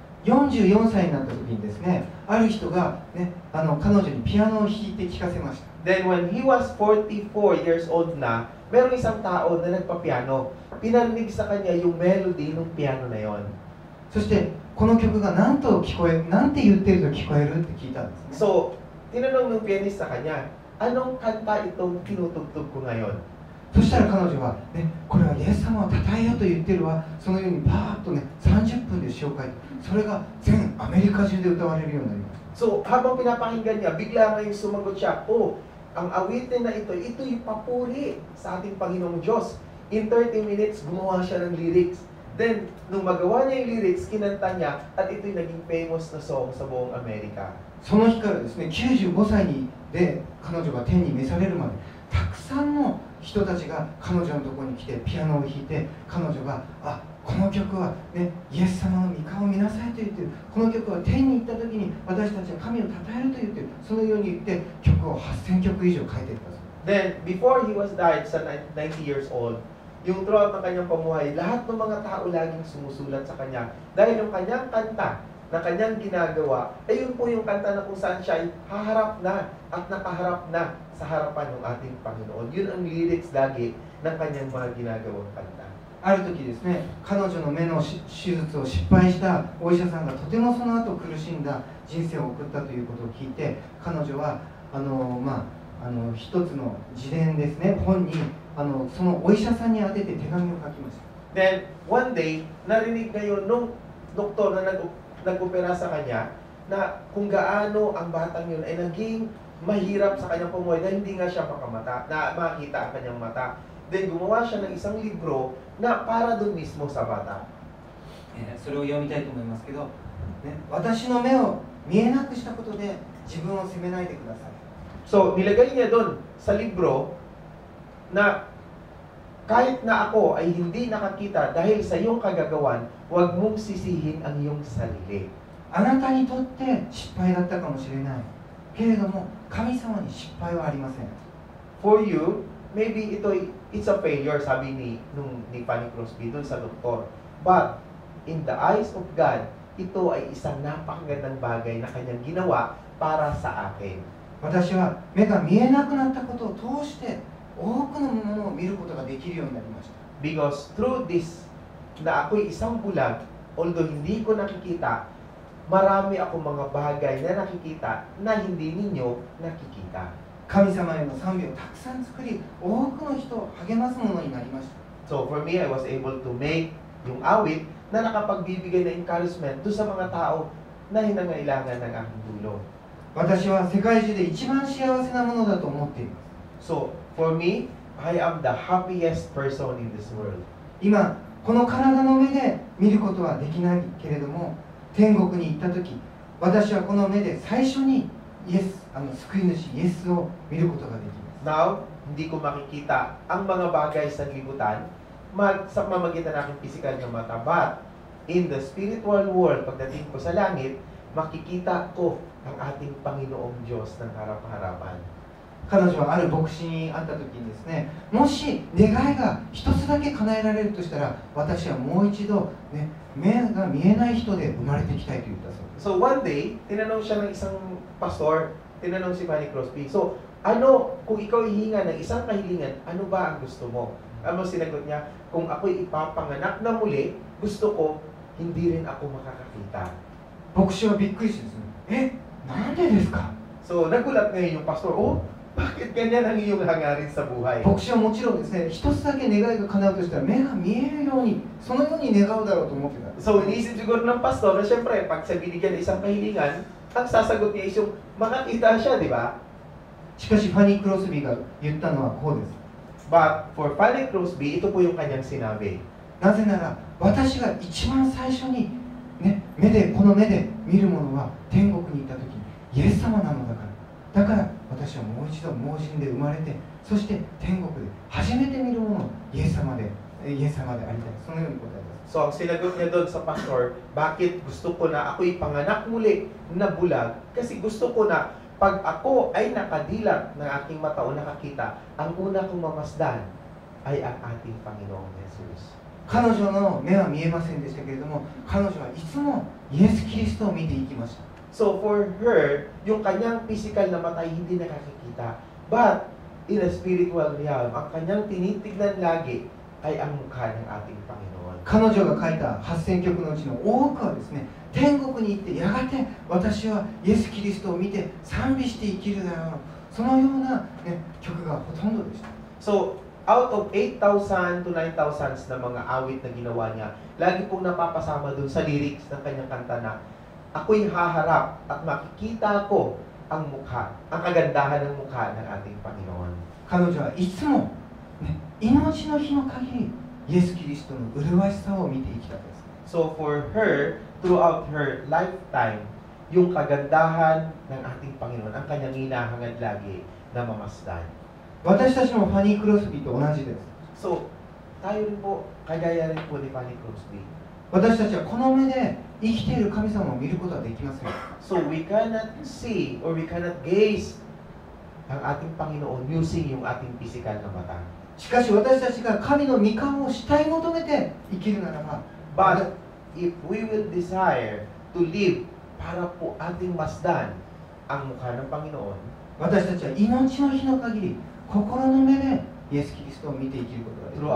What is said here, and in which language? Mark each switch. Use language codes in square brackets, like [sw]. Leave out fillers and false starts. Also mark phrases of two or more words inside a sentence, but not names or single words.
[ja] 44 歳になった時にですね、ある人が、ね、彼女にピアノを弾いて聴かせました。 [en] Then when he was 44 years old [tl] na, merong isang tao na nagpa-piano. Pinarinig sa kanya yung melody ng piano na yon. [ja] そしてこの曲が何と聞こえ、なんて言ってると聞こえるって聞いたんですね。 [tl] So, tinanong ng pianist sa kanya, anong kanta itong tinutugtog ko ngayon? [ja] そしたら彼女は、ね、これはイエス様を称えよと言ってるわ。そのようにパーッとね、30分で詩を書いて、それが全アメリカ中で歌われるようになりました。 [tl] So, habang pinapakinggan niya, bigla ngayong sumagot siya, oh, ang awitin na ito yung papuri sa ating Panginoong Diyos. [en] In 30 minutes, [tl] gumawa siya ng lyrics. Then, nung magawa niya yung lyrics, kinanta niya, at ito'y naging famous na song sa buong Amerika. [ja] その日からですね、95歳で彼女が天に召されるまで、たくさんの人たちが彼女のところに来てピアノを弾いて、彼女がこの曲は、ね、イエス様の御顔を見なさいと言ってる、この曲は天に行った時に私たちは神を称えると言ってる、そのように言って曲を8000曲以上書いてください。 [en] Then, before he was died, [tl] sa 90 [en] years old, [tl] yung throughout ng kanyang pamuhay, lahat ng mga tao laging sumusulat sa kanya. Dahil yung kanyang kanta na kanyang ginagawa, ay yun po yung kanta na kung saan siya ay haharap na at nakaharap na sa harapan ng ating Panginoon. Yun ang lyrics lagi ng kanyang mga ginagawang kanta. [ja] ある時ですね、彼女の目の手術を失敗したお医者さんがとてもその後苦しんだ人生を送ったということを聞いて、彼女は一つの自伝ですね、本にそのお医者さんに宛てて手紙を書きました。 [en] Then, one day, [tl] narinig ngayon nung doktor na nag-opera sa kanya na kung gaano ang batang yun ay naging mahirap sa kanyang pamuhay dahil hindi nga siya makita ang kanyang mata. Then, gumawa siya ng isang libro na para doon mismo sa bata. [ja] それを読みたいと思いますけど、ね、私の目を見えなくしたことで自分を責めないでください。 [tl] So, nilagay niya doon sa libro na kahit na ako ay hindi nakakita dahil sa iyong kagagawan, huwag mong sisihin ang iyong sarili. [ja] あなたにとって失敗だったかもしれない。けれども、神様に失敗はありません。 [en] For you, maybe it's a failure, [tl] sabi ni Fanny Crosby dun sa doktor. [en] But, in the eyes of God, [tl] ito ay isang napakagandang bagay na kanyang ginawa para sa akin. [ja] 私は目が見えなくなったことを通して多くのものを見ることができるようになりました。 [en] Because through this, [tl] na ako'y isang bulag, although hindi ko nakikita, marami akong mga bagay na nakikita na hindi ninyo nakikita. [ja] 神様への賛美をたくさん作り、多くの人を励ますものになりました。 [en] So for me, I was able to make [tl] yung awit na nakapagbibigay ng encouragement doon sa mga tao na hinangailangan ng aking tulong. [ja] 私は世界中で一番幸せなものだと思っています。 [en] So for me, I am the happiest person in this world. [ja] 今、この体の目で見ることはできないけれども、天国に行った時、私はこの目で最初にイエス、救い主イエスを見ることができます。 [tl] Now, hindi ko makikita ang mga bagay sa libutan sa pamamagitan ng aking physical na mata. [en] But in the spiritual world, [tl] pagdating ko sa langit, makikita ko ang ating Panginoong Diyos ng harap-harapan. [ja] 彼女はある牧師に会った時にですね、もし願いが一つだけ叶えられるとしたら、私はもう一度、ね、目が見えない人で生まれていきたいと言ったそうです。 [en] So one day, [tl] tinanong siya ng isang pastor, tinanong si Fanny Crosby, so kung ikaw hihinga ng isang kahilingan, ano ba ang gusto mo? Ano sinagot niya? Kung ako'y ipapanganak na muli, gusto ko, hindi rin ako makakakita. [ja] 牧師はびっくりしてですね、なんでですか? [tl] So nagulat ngayon yung pastor, bakit ganyan ang iyong hangarin sa buhay? [ja] 牧師はもちろんですね、一つだけ願いが叶うとしたら目が見えるように、そのように願うだろうと思ってた。 [tl] So iniisip siguro ng pastor na syempre, pag sa binigyan ng isang kahilingan, ang sasagot niya is yung makakita siya, di ba? [ja] しかしファニー・クロスビーが言ったのはこうです。 [en] But for Fanny Crosby, [tl] ito po yung kanyang sinabi. [ja] なぜなら、私が一番最初に、ね、この目で見るものは天国に行った時にイエス様なのだから。だから私はもう一度盲人で生まれて、そして天国で初めて見るものをイエス様でありたい。そのように答えます。 [tl] So ang sinagot niya doon sa pastor, bakit gusto ko na ako'y panganak muli na bulag? Kasi gusto ko na pag ako ay nakadilat ng aking mata o nakakita, ang una kong mamasdan ay ang ating Panginoong Jesus. [ja] 彼女の目は見えませんでしたけれども、彼女はいつもイエス・キリストを見ていきました。 [en] So for her, [tl] yung kanyang physical na mata hindi nakakikita. [en] But in a spiritual realm, [tl] ang kanyang tinitignan lagi ay ang mukha ng ating Panginoon. [ja] 彼女が書いた8000曲のうちの多くはですね、天国に行ってやがて私はイエス・キリストを見て賛美して生きるだろう、そのような、ね、曲がほとんどでした。 [en] So out of [tl] 8,000 to 9,000 na mga awit na ginawa niya, lagi pong napapasama dun sa lyrics ng kanyang kanta na ako'y haharap at makikita ko ang mukha, ang kagandahan ng mukha ng ating Panginoon. [ja] 彼女はいつも、ね、命の日の限りイエス・キリストの麗しさを見て生きたんです。 [en] So for her, throughout her lifetime, [tl] yung kagandahan ng ating Panginoon, ang kanyang hinahangad lagi na mamasdan. [ja] 私たちもファニー・クロスビーと同じです。 [tl] So, tayo rin po, kagaya rin po ni Fanny Crosby. [ja] 私たちはこの目で生きている神様を見ることはできません。 [en] So we cannot see or we cannot gaze [tl] ang ating Panginoon [en] using [tl] yung ating physical na mata. [ja] しかし私たちが神の御顔を主体求めて生きるならば、 [en] But if we will desire to live [tl] para po ating masdan ang mukha ng Panginoon, [ja] 私たちは命の日の限り心の目でイエス・キリストを見て生きることができる。